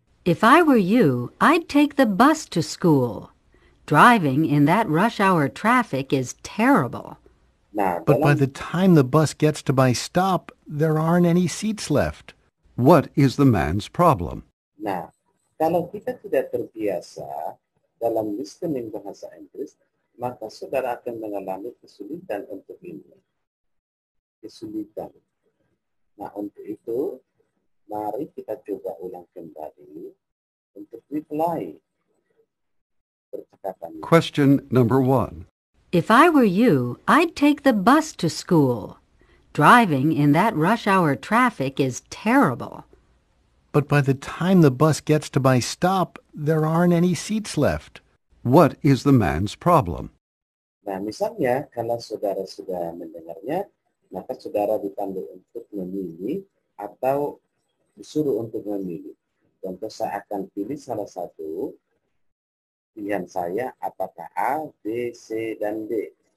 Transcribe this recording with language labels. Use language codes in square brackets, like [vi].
[en] If I were you, I'd take the bus to school. Driving in that rush hour traffic is terrible. [id] Nah, [en] But by the time the bus gets to my stop, there aren't any seats left. What is the man's problem? [id] Nah, kalau kita tidak terbiasa dalam listening bahasa Inggris, maka saudara akan mengalami kesulitan untuk ini. Kesulitan. Nah, untuk itu, mari kita coba ulang kembali untuk reply percakapan. [en] Question number 1. If I were you, I'd take the bus to school. Driving in that rush hour traffic is terrible. But by the time the bus gets to my stop, there aren't any seats left. What is the man's problem? [id] Nah, misalnya kalau saudara sudah mendengarnya, maka saudara dipanggil untuk memilih atau disuruh untuk memilih. Contoh, saya akan pilih salah satu. Pilihan saya apakah A, B, C, dan D.